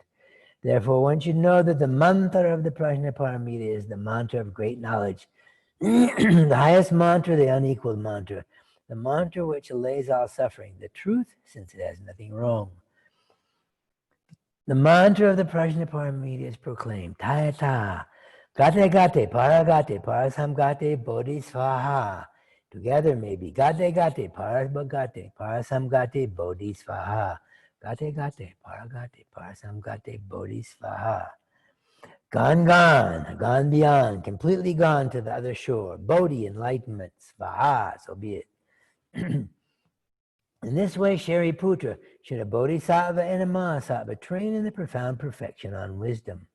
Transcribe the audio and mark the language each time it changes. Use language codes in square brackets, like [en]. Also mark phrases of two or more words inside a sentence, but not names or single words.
[en] Therefore, one should know that the mantra of the Prajnaparamita is the mantra of great knowledge. The highest mantra, the unequaled mantra, the mantra which allays all suffering, the truth, since it has nothing wrong. The mantra of the Prajnaparamita is proclaimed, [sa] Tayata, Gate gate, paragate, parasamgate, bodhisvaha. [en] Together maybe. [sa] Gate gate, parabhagate, parasamgate, bodhisvaha. Gate gate, paragate, parasamgate, bodhisvaha. [en] Gone, gone beyond, completely gone to the other shore. Bodhi, enlightenment, svaha, so be it. In this way, Shariputra, should a bodhisattva and a mahasattva train in the profound perfection on wisdom.